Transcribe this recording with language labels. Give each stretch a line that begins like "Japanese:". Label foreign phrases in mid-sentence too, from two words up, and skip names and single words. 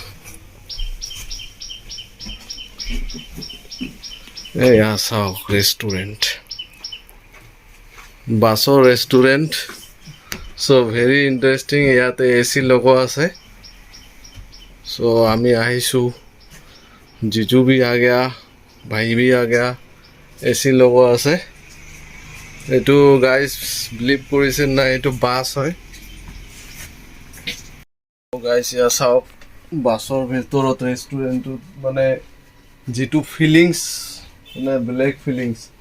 Assamese: এয়া চাওক ৰেষ্টুৰেণ্ট বাছৰ ৰেষ্টুৰেণ্ট
English: so very interesting
Assamese: ইয়াতে এ চি লগোৱা আছে চ' আমি আহিছোঁ
Hindi: जीजू भी आ गया भाई भी आ गया
Assamese: एसी লগোৱা আছে এইটো গাইজ বিলিভ কৰিছে না এইটো বাছ হয় গাইজ ইয়া চাওক বাছৰ ভিতৰত ৰেষ্টুৰেণ্টত মানে যিটো ফিলিংছ মানে বেলেগ ফিলিংছ